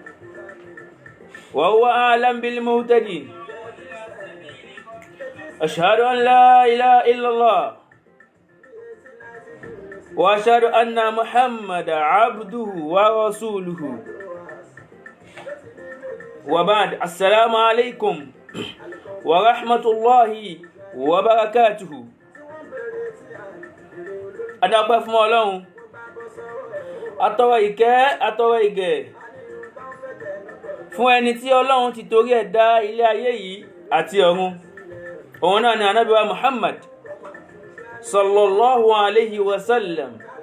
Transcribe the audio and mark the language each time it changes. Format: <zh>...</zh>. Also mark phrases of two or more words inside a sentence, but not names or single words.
<ar>وهو أعلم بالمهتدين أشهد أن لا إله إلا الله وأشهد أن محمد عبده ورسوله وبعد السلام عليكم ورحمة الله وبركاته.</ar> <yo>Adúpẹ́ fún Ọlọ́run, atọrọ ìkẹ́ atọrọ ìgẹ̀ fún ẹni tí Ọlọ́run ti torí ẹ̀ dá ilé ayé yìí àti ọ̀run. Òun náà ni Ànábì wa Muhammad</yo> <ar>صلى الله عليه وسلم.</ar>